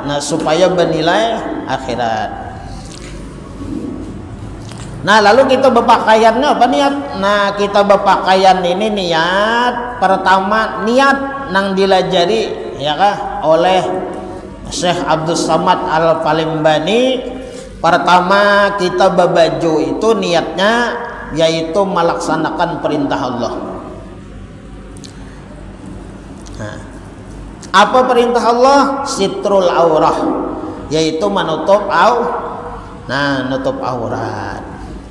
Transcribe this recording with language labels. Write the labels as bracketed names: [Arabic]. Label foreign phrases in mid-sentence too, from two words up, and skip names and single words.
[Indonesian] Nah, supaya bernilai akhirat. Nah, lalu kita berpakaiannya apa niat? Nah, kita berpakaian ini niat pertama niat nang dilajari ya kah oleh Syekh Abdul Samad Al-Falimbani. Pertama kita berbaju itu niatnya yaitu melaksanakan perintah Allah. Nah, apa perintah Allah? [Arabic] Sitrul aurah, [Indonesian] yaitu menutup nutup aurat.